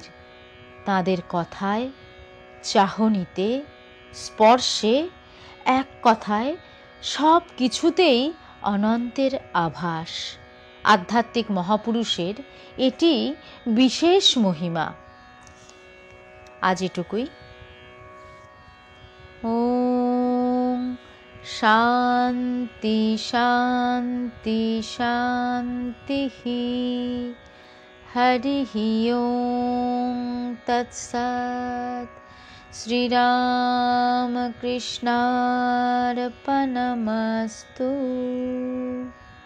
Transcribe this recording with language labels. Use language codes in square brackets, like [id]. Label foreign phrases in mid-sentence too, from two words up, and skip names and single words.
[bn] তাদের কথায়, চাহনিতে, স্পর্শে, এক কথায় সব কিছুতেই অনন্তের আভাস। আধ্যাত্মিক মহাপুরুষের এটি বিশেষ মহিমা। আজ এটুকুই। [sa] ওম शान्ति शान्ति शान्तिः। हरिः ओं तत्सत्। श्रीरामकृष्णार्पणमस्तु।